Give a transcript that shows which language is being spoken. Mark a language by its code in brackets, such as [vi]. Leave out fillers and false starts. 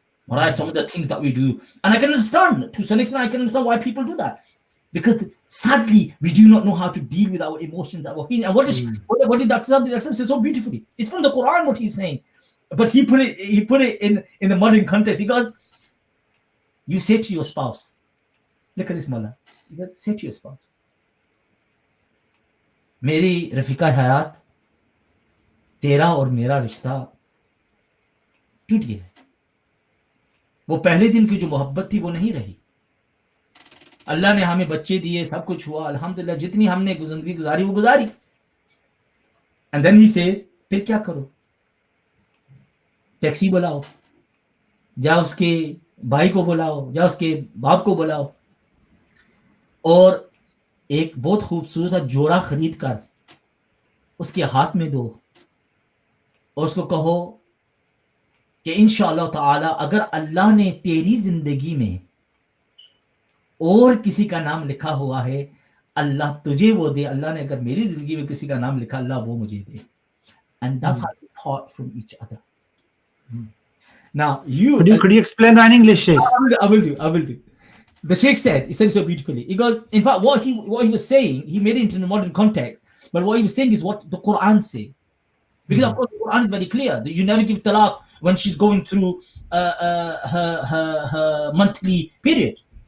[en] All right, some of the things that we do, and I can understand to some extent. I can understand why people do that, because sadly we do not know how to deal with our emotions, our feelings. And what did Dr. say so beautifully? It's from the Quran what he's saying, but he put it in the modern context. He goes, you say to your spouse, look at this, Mullah. He goes, say to your spouse, [hi] मेरी रफीका हयात, तेरा और मेरा रिश्ता टूट गया। वो पहले दिन की जो मोहब्बत थी वो नहीं रही। अल्लाह ने हमें बच्चे दिए, सब कुछ हुआ, अल्हम्दुलिल्लाह, जितनी हमने जिंदगी गुजारी वो गुजारी। [en] and then he says, [hi] फिर क्या करो? टैक्सी बुलाओ, जाओ उसके भाई को बुलाओ, जाओ उसके बाप को बुलाओ, और एक बहुत खूबसूरत सा जोड़ा खरीद कर उसके हाथ में दो और उसको कहो कि इंशाअल्लाह ताला अगर अल्लाह ने तेरी जिंदगी में और किसी का नाम लिखा हुआ है, अल्लाह तुझे वो दे। अल्लाह ने अगर मेरी जिंदगी में किसी का नाम लिखा, अल्लाह वो मुझे दे। [en] And that's how we part from each other. Now you Could you explain that in English, Shaykh? I will do. The Sheikh said, he said it so beautifully. He goes, in fact, what he was saying, he made it into the modern context. But what he was saying is what the Quran says. Because of course the Quran is very clear that you never give talaq when she's going through her monthly period.